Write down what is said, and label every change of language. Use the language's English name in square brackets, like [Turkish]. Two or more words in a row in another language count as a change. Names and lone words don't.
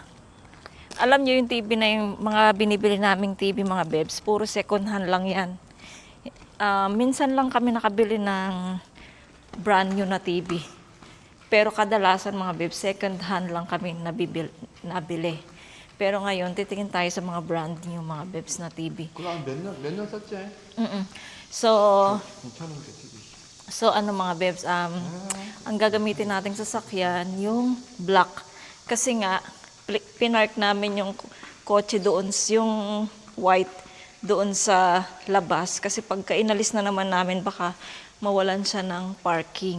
[Filipino] Alam niyo yung TV na yung mga binibili naming TV mga bebs, puro [English] second hand [Filipino] lang 'yan. Minsan lang kami nakabili ng [English] brand new [Filipino] na TV. Pero kadalasan mga bebs, [English] second hand [Filipino] lang kami nabili. Pero ngayon, titingin tayo sa mga [English] brand new [Filipino] mga bebs na TV. [Korean] 그거 몇년 썼지? [Filipino] So, [Korean] 괜찮은데 TV. [Filipino] So mga bebs, ang gagamitin nating sasakyan, yung black. Kasi nga, pinark namin yung kotse doon, yung white, doon sa labas. Kasi pagka inalis na naman namin, baka mawalan siya ng parking.